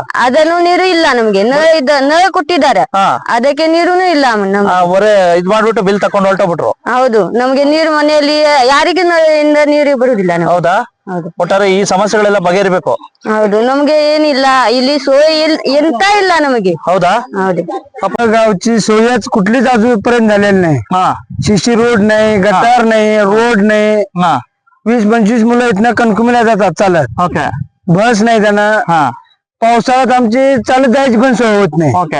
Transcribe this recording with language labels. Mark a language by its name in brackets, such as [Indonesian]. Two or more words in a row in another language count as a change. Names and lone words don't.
[Kannada] ಅದನ್ನು ನೀರು ಇಲ್ಲ ನಮ್ಗೆ. ನಳ ಕೊಟ್ಟಿದ್ದಾರೆ, ಹಾ ಅದಕ್ಕೆ ನೀರುನು ಇಲ್ಲ ನಮ್ಗೆ. ಒರೆ ಇದ್ ಮಾಡ್ಬಿಟ್ಟು ಬಿಲ್ ತಕೊಂಡು ಹೊರಟೋಗ್ಬಿಟ್ರು. ಹೌದು, ನಮ್ಗೆ ನೀರು ಮನೆಯಲ್ಲಿ ಯಾರಿಗೆ ನಳದಿಂದ ನೀರು ಬರುದಿಲ್ಲ ನಮ್ಗೆ. ಹೌದಾ? ಹೌದು ಒಟ್ಟಾರೆ ಈ ಸಮಸ್ಯೆಗಳೆಲ್ಲ ಬಗೆಹರಿಬೇಕು. ಹೌದು, ನಮ್ಗೆ ಏನಿಲ್ಲ ಇಲ್ಲಿ सोय ಎಂತ ಇಲ್ಲ नमगे. हौदा? हौदे. [Marathi] आपल्या गावची सोयच कुठलीच अजूनपर्यंत झालेली नाही. हा शिशी रोड नाही, गटार नाही, रोड नाही. हा 20-25 मुलं इथनं कणकुमीला जातात चालत. ओके बस नाही त्यांना. हा पावसाळ्यात आमची चालत जायची पण सोय होत नाही. ओके